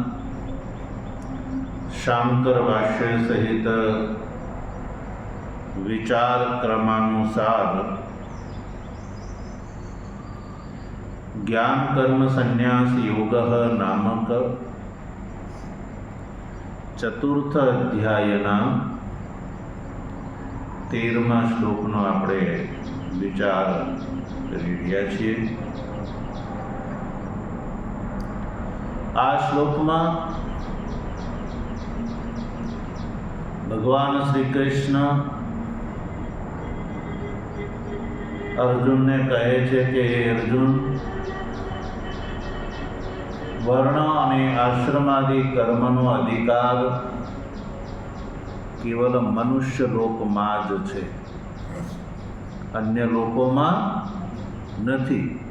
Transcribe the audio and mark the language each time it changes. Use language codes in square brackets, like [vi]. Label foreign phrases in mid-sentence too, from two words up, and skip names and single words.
[gu] શાંકર ભાષ્ય સહિત વિચાર ક્રમાનુસાર જ્ઞાન કર્મ સંન્યાસ યોગ નામક ચતુર્થ અધ્યાયના 13મા શ્લોકનો આપણે વિચાર કરી રહ્યા છીએ। આ શ્લોકમાં ભગવાન શ્રી કૃષ્ણ અર્જુનને કહે છે કે હે અર્જુન, વર્ણ અને આશ્રમાદિ કર્મનો અધિકાર કેવલ મનુષ્ય લોકમાં જ છે, અન્ય લોકોમાં નથી।